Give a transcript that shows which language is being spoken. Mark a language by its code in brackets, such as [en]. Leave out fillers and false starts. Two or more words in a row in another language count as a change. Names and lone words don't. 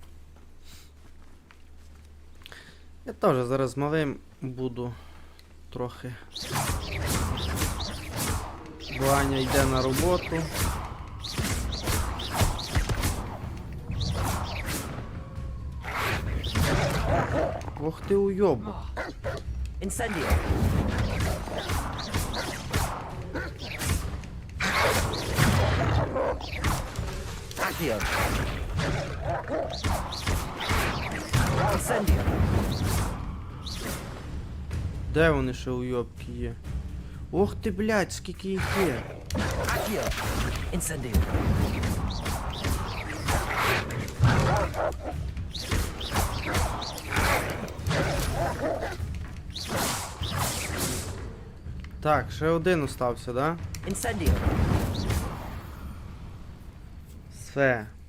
[uk] Я теж зараз малим буду трохи. Аня йде на роботу. Ох ти уйобок. Incendio. Accio. Incendio. Де вони ще уйобки є? Ох ти, блядь, скільки їх є. Accio. Incendio. Так, ще один остався, да? Incendio. Все.